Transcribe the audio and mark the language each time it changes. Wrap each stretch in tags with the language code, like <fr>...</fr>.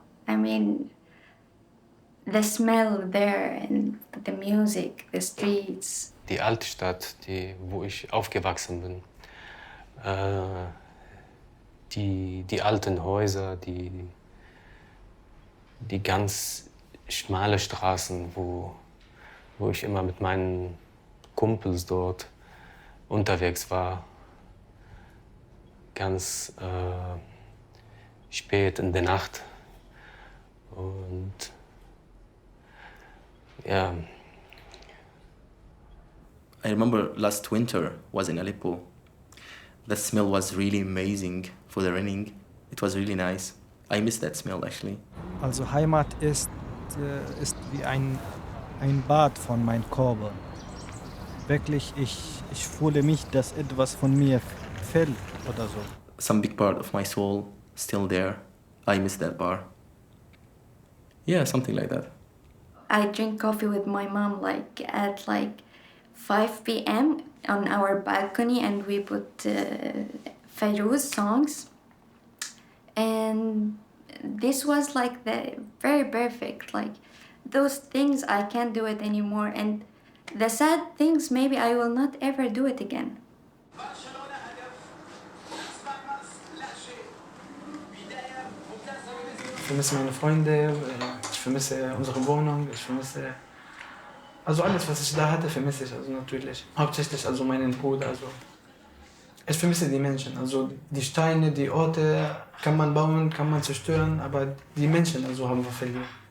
<en>I mean, the smell there and the music, the streets.</en> <de>Die Altstadt, wo ich aufgewachsen bin. Die alten Häuser, die ganz schmale Straßen, wo ich immer mit meinen Kumpels dort unterwegs war. Ganz spät in der Nacht. Und ja.</de> <en>I remember last winter was in Aleppo. The smell was really amazing for the raining. It was really nice. I miss that smell actually.</en> <de>Also Heimat ist wie ein Bad von meinem Körper. Wirklich, ich fühle mich, dass etwas von mir fällt oder so.</de> <en>Some big part of my soul still there. I miss that bar. Yeah, something like that. I drink coffee with my mom at 5 p.m. on our balcony, and we put Fairuz songs. And this was the very perfect. Those things I can't do it anymore, and the sad things maybe I will not ever do it again.</en> <de>Ich vermisse meine Freunde, ich vermisse unsere Wohnung, ich vermisse... Also alles, was ich da hatte, vermisse ich also natürlich. Hauptsächlich also meinen Bruder. Also ich vermisse die Menschen. Also die Steine, die Orte kann man bauen, kann man zerstören, aber die Menschen also haben wir verlieren.</de>